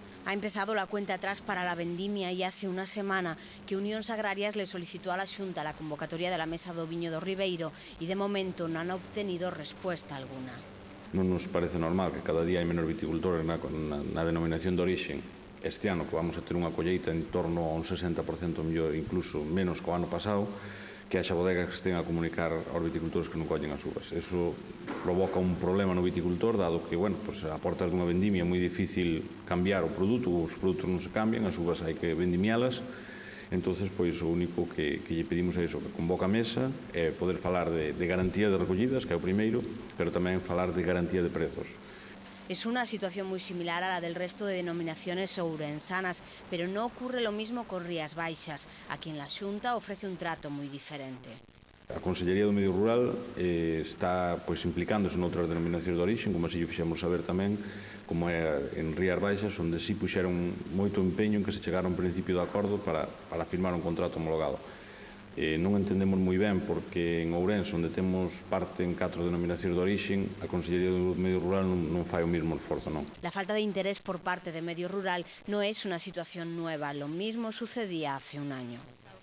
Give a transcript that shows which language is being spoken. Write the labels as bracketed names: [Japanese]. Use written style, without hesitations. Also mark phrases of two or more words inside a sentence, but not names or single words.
[Spanish] Ha empezado la cuenta atrás para la vendimia y hace una semana que Unións Agrarias le solicitó a la Xunta la convocatoria de la Mesa do Viño do Ribeiro y de momento no han obtenido respuesta alguna. [Galician] Non nos parece normal que cada día hai menor viticultores na denominación de orixe. Este ano que vamos a ter unha colleita en torno a un 60% mellor, incluso menos que o ano pasado, que haxa bodegas que estén a comunicar aos viticultores que non collen as uvas. Eso provoca un problema no viticultor, dado que, bueno, pues, a porta dunha vendimia é moi difícil cambiar o produto, os produtos non se cambian, as uvas hai que vendimialas. Entonces, pois, o único que lle pedimos é iso, que convoca a mesa, é poder falar de garantía de recollidas, que é o primeiro, pero tamén falar de garantía de prezos. [Spanish] Es una situación muy similar a la del resto de denominaciones ourensanas, pero no ocurre lo mismo con Rías Baixas, a quien la Xunta ofrece un trato muy diferente. [Galician] A Consellería do Medio Rural está implicándose noutras denominacións de orixe, como así o fixemos saber tamén, como é en Rías Baixas, onde sí puxeron moito empeño en que se chegara a un principio de acordo para firmar un contrato homologado. Non entendemos moi ben porque en Ourense, onde temos parte en 4 denominacións de orixe, a Consellería do Medio Rural non fai o mesmo esforzo, non. [Spanish] La falta de interés por parte de Medio Rural no es una situación nueva, lo mismo sucedía hace un año.